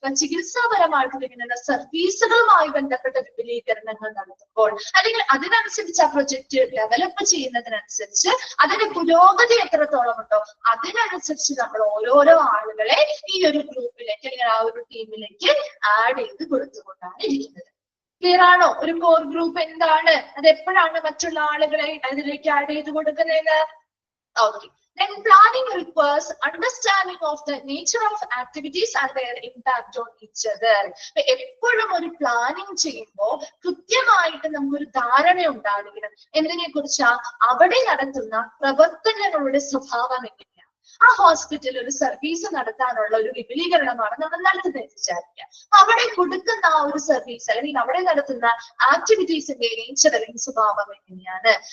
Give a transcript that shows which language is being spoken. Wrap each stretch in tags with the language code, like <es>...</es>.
<ml>ചികിത്സാപരമായിട്ടുള്ള ഇങ്ങനെയുള്ള സർവീസുകളുമായി ബന്ധപ്പെട്ട വിപുലീകരണങ്ങൾ നടത്തുമ്പോൾ അല്ലെങ്കിൽ അതിനനുസരിച്ച് ആ പ്രൊജക്ട് ഡെവലപ്പ് ചെയ്യുന്നതിനനുസരിച്ച് അതിന്റെ പുരോഗതി എത്രത്തോളം ഉണ്ടോ അതിനനുസരിച്ച് നമ്മൾ ഓരോരോ ആളുകളെ ഈ ഒരു ഗ്രൂപ്പിലേക്ക് അല്ലെങ്കിൽ ആ ഒരു ടീമിലേക്ക് ആഡ് ചെയ്ത് കൊടുത്തുകൊണ്ടാണ് ഇരിക്കുന്നത്. ക്ലിയർ ആണോ? ഒരു കോർ ഗ്രൂപ്പ് എന്താണ്? അത് എപ്പോഴാണ് മറ്റുള്ള ആളുകളെ അതിലേക്ക് ആഡ് ചെയ്ത് കൊടുക്കുന്നത്?</ml> <en>Okay. Then planning requires understanding of the nature of activities and their impact on each other.</en> <ml>എപ്പോഴും ഒരു പ്ലാനിങ് ചെയ്യുമ്പോൾ കൃത്യമായിട്ട് നമുക്കൊരു ധാരണ ഉണ്ടാകണം എന്തിനെ കുറിച്ചാ? അവിടെ നടത്തുന്ന പ്രവർത്തനങ്ങളുടെ സ്വഭാവം എങ്ങനെയാണ്? ആ ഹോസ്പിറ്റൽ ഒരു സർവീസ് നടത്താനുള്ള ഒരു വിപുലീകരണമാണ് നമ്മൾ നടത്തുന്നത് വിചാരിക്കുക. അവിടെ കൊടുക്കുന്ന ആ ഒരു സർവീസ് അല്ലെങ്കിൽ അവിടെ നടത്തുന്ന ആക്ടിവിറ്റീസിന്റെ നേച്ചർ അല്ലെങ്കിൽ സ്വഭാവം എങ്ങനെയാണ്?</ml>